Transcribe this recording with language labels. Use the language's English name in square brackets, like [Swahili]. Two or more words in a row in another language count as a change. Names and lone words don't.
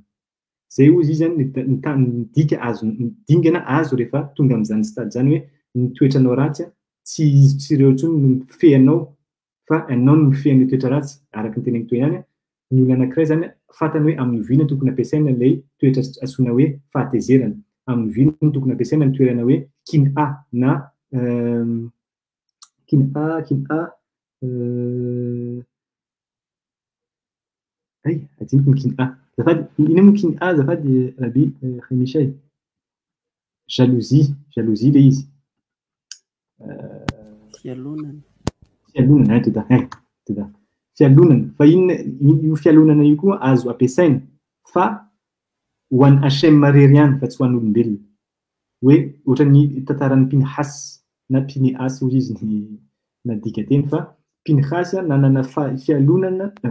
[Malagasy] zay ozy izy zany ny dika azo dingana azo rehefa tonga am'izany stade zany hoe ny toetranao ratsy tsy izy tsireo tsony no mifehanao fa ianao no mifehan'ny toetra ratsy araka ny teneniko ihany ny olona anankiray zany fantany hoe amin'ny vina tokony ampiasaina ilay toetra antsoina hoe fahatezerana amin'ny vina tokony ampiasaina ny toerana hoe kin A na kin A ay adiniko ny kin A zafady ina moa kin A zafady rabi Remishay jalousie ilay izy fialonana toda fialonana fa io fialonana io koa azo ampiasaina fa ho an'ny Hachem marery ihany fa tsy ho an'olombelona hoe ohatran'ny tantaran'ny Pinhas na Pinehas hoy izy ny nadika teny fa Pinhas nanana fialonana